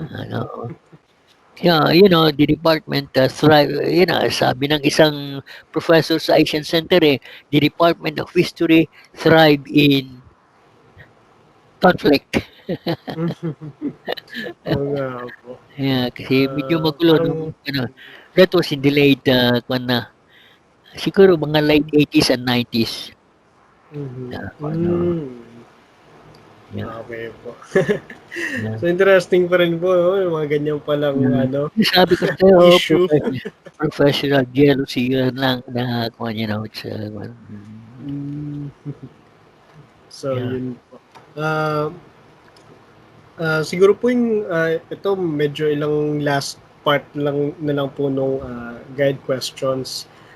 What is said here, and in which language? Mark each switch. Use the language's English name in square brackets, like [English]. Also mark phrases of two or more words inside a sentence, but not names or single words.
[English] The department thrive, [Filipino] sabi ng isang professor sa [English] Asian Center the Department of History thrive in conflict. [Filipino] Kasi medyo magulo [English] that was in the late [Filipino] siguro mga [English] late 80s and 90s. [Filipino] Okay po. So interesting pa rin po, yung mga ganyan palang sabi ko sa'yo, issue. [English] Professional jealousy [Filipino] yun lang na it's So yun po. Siguro po yung ito medyo ilang last part lang na lang po nung [English] guide questions.